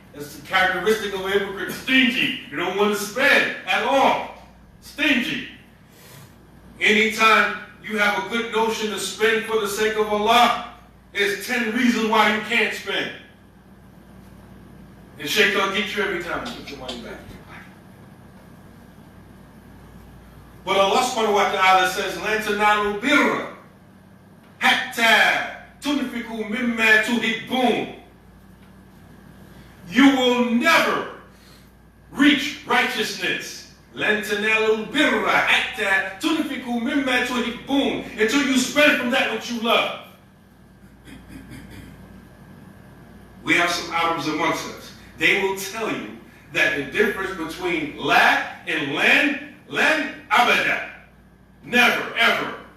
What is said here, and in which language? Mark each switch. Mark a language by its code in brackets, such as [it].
[en] That's the characteristic of a hypocrite, stingy. You don't want to spend at all. Stingy. Anytime you have a good notion to spend for the sake of Allah, there's 10 reasons why you can't spend. And shaitan gets you every time you put your money back. But Allah subhanahu wa ta'ala says, [ar] لَن تَنَالُوا الْبِرَّ حَتَّى تُنْفِقُوا مِمَّا تُحِبُّونَ. [en] You will never reach righteousness. [ar] لَن تَنَالُوا الْبِرَّ حَتَّى تُنْفِقُوا مِمَّا تُحِبُّونَ. [en] Until you spend from that which you love. We have some Arabs amongst us. They will tell you that the difference between la and len abada. Never, ever.